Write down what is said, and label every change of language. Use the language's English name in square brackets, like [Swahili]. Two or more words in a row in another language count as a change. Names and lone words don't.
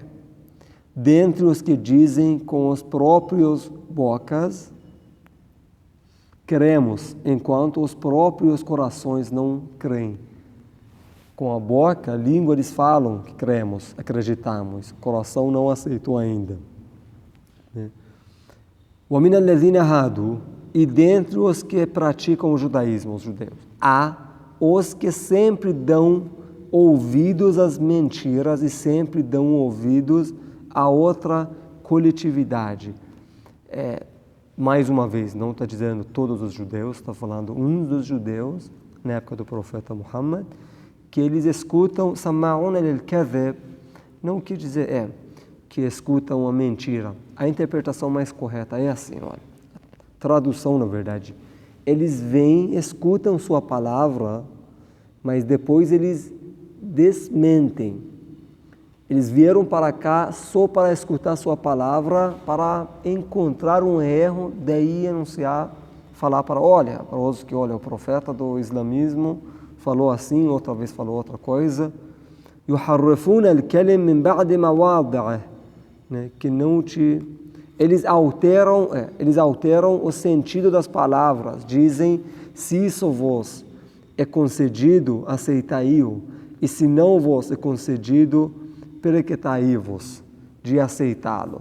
[Portuguese] Dentre os que dizem com os próprios bocas, cremos, enquanto os próprios corações não creem. Com a boca, a língua, eles falam que cremos, acreditamos. O coração não aceitou ainda. [Arabic] ومن الذين هادوا, [Portuguese] e dentre os que praticam o judaísmo, os judeus, há os que sempre dão ouvidos às mentiras e sempre dão ouvidos a outra coletividade. Mais uma vez, não está dizendo todos os judeus, está falando um dos judeus, na época do profeta Muhammad, que eles escutam [Arabic] سماعون للكذب, [Portuguese] não quer dizer que escutam a mentira. A interpretação mais correta é assim, olha, tradução na verdade. Eles vêm, escutam sua palavra, mas depois eles desmentem. Eles vieram para cá só para escutar sua palavra, para encontrar um erro, daí anunciar, falar para os que olha, o profeta do islamismo falou assim, outra vez falou outra coisa. [Arabic] يحرفون الكلم من بعد مواضعه, [Portuguese] né? Que não te eles alteram o sentido das palavras. Dizem, se isso vos é concedido, aceitai-o, e se não vos é concedido, perequetai-vos de aceitá-lo.